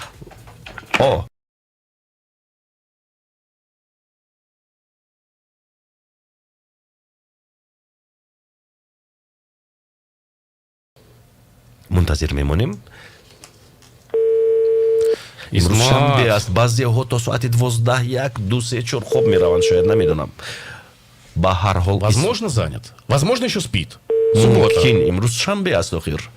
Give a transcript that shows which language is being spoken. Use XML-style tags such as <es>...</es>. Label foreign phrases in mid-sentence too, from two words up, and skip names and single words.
<tg>мунтазир мемонем. имрӯз шанбе аст, баъзеҳо то соати 12, 1, 2, 3, 4 хоб мераванд, шояд, намедонам. ба ҳар ҳол</tg> <ru>Возможно, занят. Возможно, еще спит. Суббота.</ru> <tg>мумкин имрӯз шанбе аст охир.</tg>